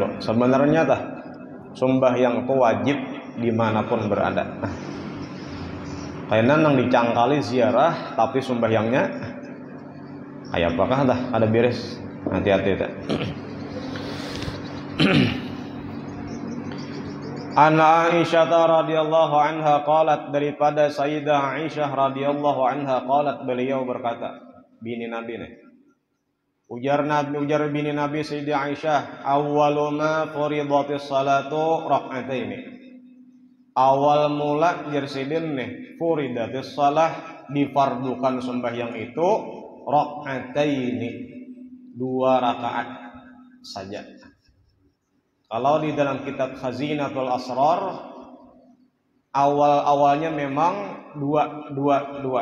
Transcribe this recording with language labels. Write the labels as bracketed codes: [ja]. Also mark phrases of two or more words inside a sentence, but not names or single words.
[bjn] Sebenarnya tah sembahyang itu wajib dimanapun berada. Karena nang dicangkali ziarah tapi sembahyangnya kayak apakah dah ada beres. Hati-hati tak. [ar] An Aisyah radhiyallahu anha qalat, [bjn] daripada [ar] Sayyidah Aisyah radhiyallahu anha qalat, [bjn] beliau berkata, bini Nabi nih. Ujar bini Nabi Sayyidah Aisyah, [ar] awwalu ma furidatis salatu rak'ataini. [bjn] Awal mula jersidin nih, [ar] furidatis salah, [bjn] difardukan sembahyang itu rak'ataini, 2 rakaat saja. [id] Kalau di dalam kitab Khazinatul Asrar, awalnya memang dua.